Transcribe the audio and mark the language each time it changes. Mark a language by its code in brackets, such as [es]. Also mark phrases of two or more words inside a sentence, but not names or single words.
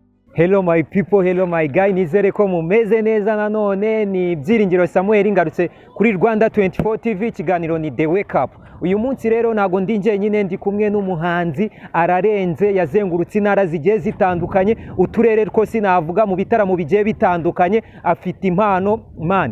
[en] Hello my people, hello my guy, [rw] nizere ko mumeze neza. Nanone ni Byiringiro Samuel ngarutse kuri Rwanda 24 TV, ikiganiro ni The Wake Up. Uyu munsi rero nago ndi njyenyine, ndi kumwe n'umuhanzi ararenze, yazengurutse intara zigiye zitandukanye, uturere twose navuga mu bitaramo bigiye bitandukanye, afite impano man.